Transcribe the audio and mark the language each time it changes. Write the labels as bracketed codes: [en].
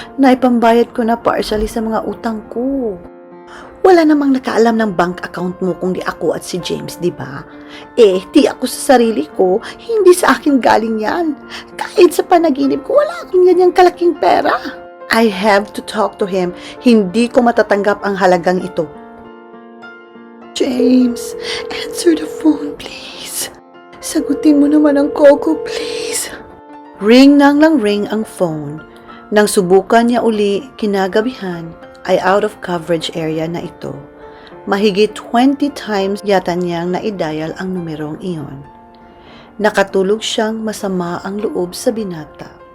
[tl] Naipambayad ko na partially sa mga utang ko. Wala namang nakaalam ng bank account mo kung di ako at si James, di ba? Di ako sa sarili ko, hindi sa akin galing yan. Kahit sa panaginip ko, wala akong ganyang kalaking pera. [en] I have to talk to him. [tl] Hindi ko matatanggap ang halagang ito. [en] James, answer the phone, please. [tl] Sagutin mo naman ang call ko, please. Ring nang lang ring ang phone. Nang subukan niya uli kinagabihan, ay [en] out of coverage area [tl] na ito. Mahigit 20 times yata niyang naidial ang numerong iyon. Nakatulog siyang masama ang loob sa binata.